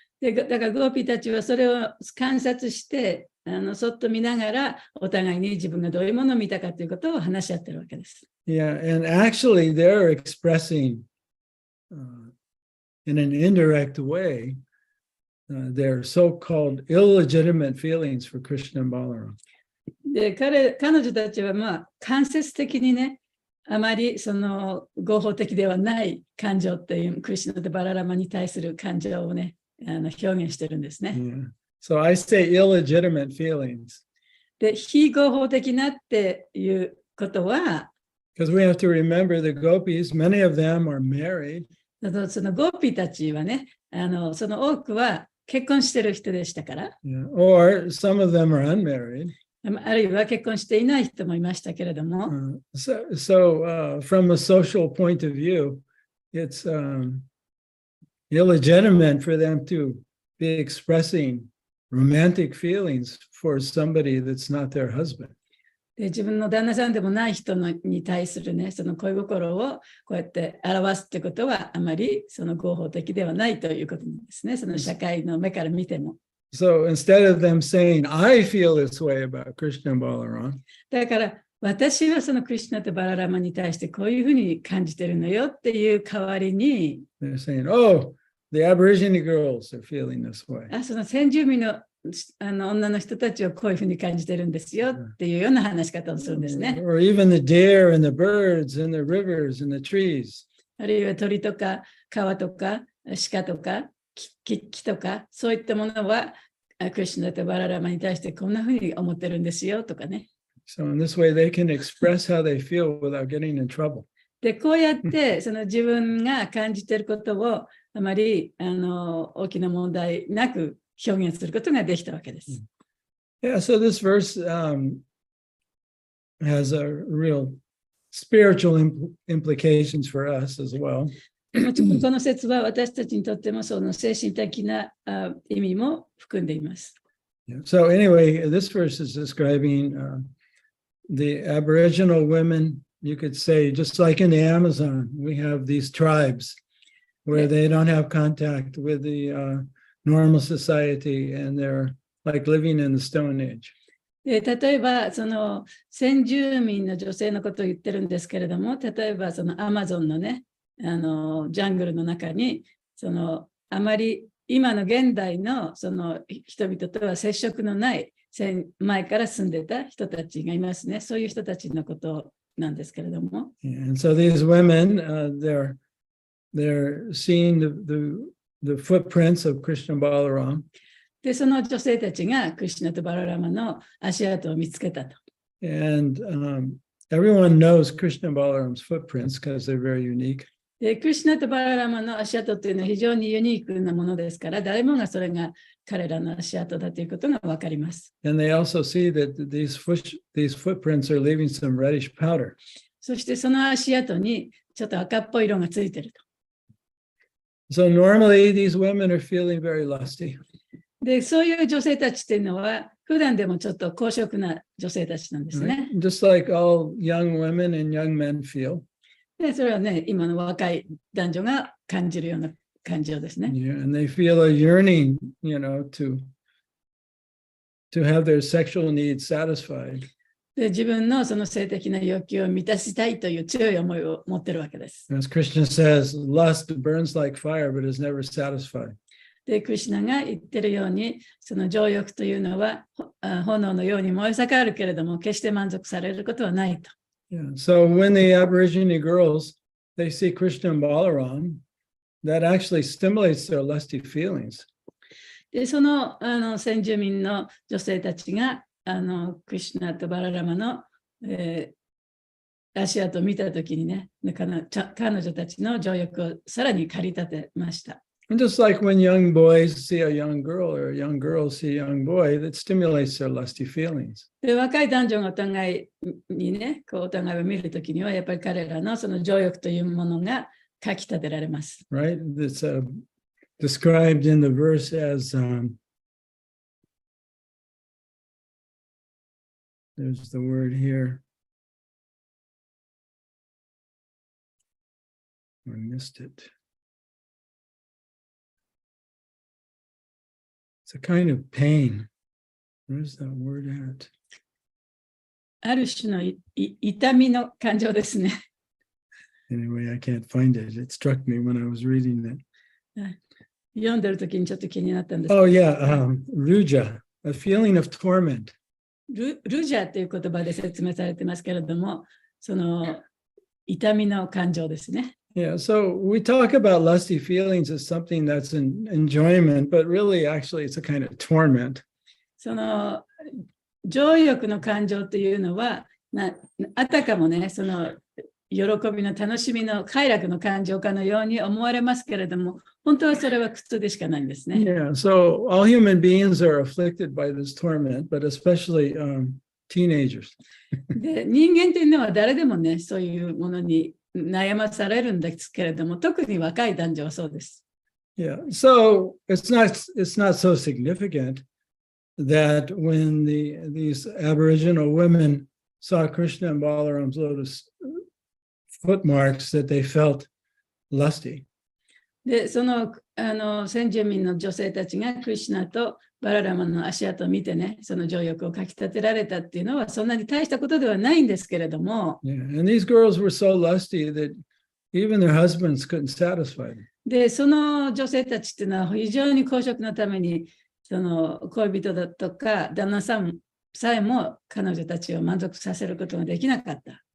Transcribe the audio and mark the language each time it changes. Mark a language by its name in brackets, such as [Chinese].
[Japanese] でだからゴーピーたちはそれを観察してそっと見ながらお互いに自分がどういうものを見たかということを話し合ってるわけです。 [English] Yeah, and actually they're expressing in an indirect way their so-called illegitimate feelings for Krishna and Balaram. [Japanese] で彼女たちは間接的にね、あまりその合法的ではない感情っていうクリシュナとバララマに対する感情をね表現してるんですね。 [English] Yeah. So I say illegitimate feelings. [Japanese] で非合法的なっていうことは、 [English] because we have to remember the gopis, many of them are married. [Japanese] そのゴーピーたちはね、その多くは結婚してる人でしたから。 [English] Yeah. Or some of them are unmarried. [Japanese] あるいは結婚していない人もいましたけれども。 [English] So from a social point of view, it's illegitimate for them to be expressing romantic feelings for somebody that's not their husband. [Japanese] で自分の旦那さんでもない人のに対するね、その恋心をこうやって表すってことはあまりその合法的ではないということなんですね。その社会の目から見ても。 [English] So instead of them saying, I feel this way about Krishna and Balaram, [Japanese] だから私はそのクリシュナとバララマに対してこういうふうに感じてるのよっていう代わりに、 [English] they're saying, oh, the Aborigine girls are feeling this way. [Japanese] その先住民の女の人たちはこういうふうに感じてるんですよっていうような話し方をするんですね。 [English] Or even the deer and the birds and the rivers and the trees. [Japanese] あるいは鳥とか川とか鹿とか木とかそういったものはクリシュナとバララマに対してこんなふうに思ってるんですよとかね。 [English] So in this way, they can express how they feel without getting in trouble. [Japanese] で、こうやってその自分が感じていることをあまり大きな問題なく表現することができたわけです。 [English] Yeah, so this verse has a real spiritual implications for us as well. [Japanese] この説は私たちにとってもその精神的な意味も含んでいます。 [English] So anyway, this verse is describing the Aboriginal women, you could say, just like in the Amazon, we have these tribes where they don't have contact with the normal society and they're like living in the Stone Age. [Japanese] で例えばその先住民の女性のことを言ってるんですけれども、例えばそのアマゾンのね、ジャングルの中にそのあまり今の現代のその人々とは接触のない前から住んでた人たちがいますね。そういう人たちのことなんですけれども。 [English] And so these women, they're seeing the footprints of Krishna Balaram. [Japanese] で、その女性たちがクリシュナとバララマの足跡を見つけたと。 [English] And everyone knows Krishna Balaram's footprints because they're very unique. [Japanese] で、クリシュナとバララマの足跡というのは非常にユニークなものですから、誰もがそれが彼らの足跡だということがわかります。 [English] And they also see that these footprints are leaving some reddish powder. [Japanese] そしてその足跡にちょっと赤っぽい色がついていると。 [English] So normally these women are feeling very lusty. [Japanese] で、そういう女性たちっていうのは、普段でもちょっと高尚な女性たちなんですね。 [English] Right? Just like all young women and young men feel. [Japanese] で、それはね、今の若い男女が感じるような感情ですね。 [English] Yeah, and they feel a yearning, to have their sexual needs satisfied. [Japanese] で、自分のその性的な欲求を満たしたいという強い思いを持ってるわけです。 [English] As Krishna says, lust burns like fire, but is never satisfied. [Japanese] で、クリシュナが言ってるように、その情欲というのは炎のように燃え盛るけれども、決して満足されることはないと。 [English] Yeah. So when the Aborigine girls, they see Krishna and Balaram, that actually stimulates their lusty feelings. [Japanese] で、その、先住民の女性たちが、クリシュナとバララマの、足跡を見たときにね、彼女たちの情欲をさらに駆り立てました。 [English] And just like when young boys see a young girl or young girls see a young boy, that stimulates their lusty feelings. [Japanese] で、若い男女がお互いにね、お互いを見るときには、やっぱり彼らのその情欲というものがかき立てられます。 [English] Right? It's described in the verse as, there's the word here. I missed it. It's a kind of pain. Where's that word at? [Japanese] ある種の痛みの感情ですね。 [English] Anyway, I can't find it. It struck me when I was reading that. [Japanese] 読んでるときにちょっと気になったんです。 [English] Oh, yeah. Ruja, a feeling of torment. [Japanese] ルジャーという言葉で説明されてますけれども、その痛みの感情ですね。 [English] Yeah, so we talk about lusty feelings as something that's an enjoyment, but really, actually, it's a kind of torment. [Japanese] その情欲の感情というのは、あたかもね、その喜びの楽しみの快楽の感情かのように思われますけれども、本当はそれは苦痛でしかないんですね。 [English] Yeah, so all human beings are afflicted by this torment, but especially teenagers. [Japanese] で、人間というのは誰でもね、そういうものに悩まされるんですけれども、特に若い男女はそうです。 [English] Yeah, so it's not so significant that when these Aboriginal women saw Krishna and Balaram's lotus footmarks that they felt lusty. [Japanese] で、その先住民の女性たちがクリシュナとバララマの足跡を見てね、その情欲をかき立てられたっていうのはそんなに大したことではないんですけれども、 [English] Yeah, and these girls were so lusty that even their husbands couldn't satisfy them. [Japanese] で、その女性たちっていうのは非常に公職のために、その恋人だとか旦那さんさえも彼女たちを満足させることができなかった。